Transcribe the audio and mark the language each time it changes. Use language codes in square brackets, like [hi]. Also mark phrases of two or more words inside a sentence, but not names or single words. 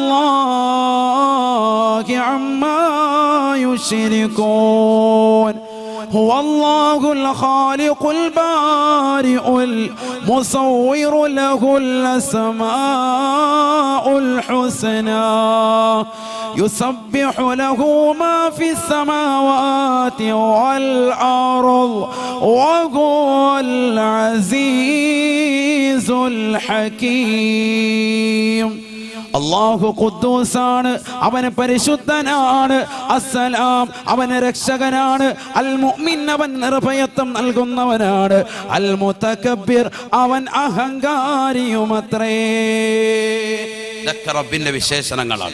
[ar] الله عما يشركون هو الله الخالق البارئ المصور له الأسماء الحسنى يسبح له ما في السماوات والأرض وهو العزيز الحكيم. [ml] അല്ലാഹു ഖുദ്ദൂസാണ്, അവൻ പരിശുദ്ധനാണ്. അസ്സലാം, അവൻ രക്ഷകനാണ്. അൽ മുഅ്മിൻ, അവൻ നിർഭയത്വം നൽകുന്നവനാണ്. അൽ മുതകബ്ബിർ, അവൻ അഹങ്കാരിയുമത്രേ. ഇതൊക്കെ റബ്ബിന്റെ വിശേഷണങ്ങളാണ്.